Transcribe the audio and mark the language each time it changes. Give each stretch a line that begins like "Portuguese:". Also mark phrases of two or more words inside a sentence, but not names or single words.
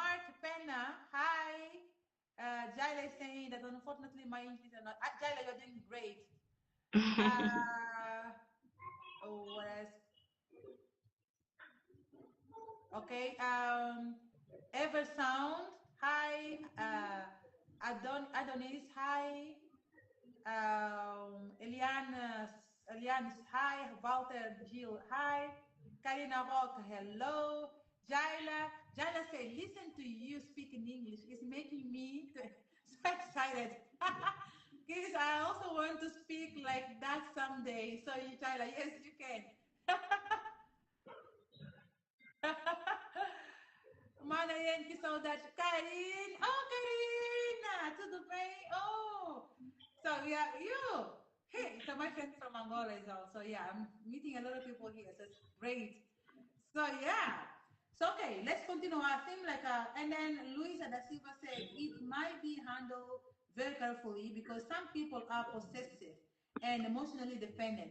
English: Mark Penna, hi. Jaila is saying that unfortunately my English are not. Jaila, you're doing great. Uh, oh, what else? Okay. Ever Sound, hi. Adonis, hi. Eliane, hi. Walter Gil, hi. Karina Rock, hello. Jaila say, listen to you speak in English. It's making me so excited. Because I also want to speak like that someday. So, Jaila, yes, you can.
Portuguese: Mana yan que saudade. Karine!
English: Oh, Karina!
Portuguese: Tudo bem?
English: Oh! So, yeah, you! Hey, so my friend from Angola is also, yeah, I'm meeting a lot of people here, so it's great. So, yeah. So, okay, let's continue our theme. And then Luisa da Silva said, it might be handled very carefully because some people are possessive and emotionally dependent.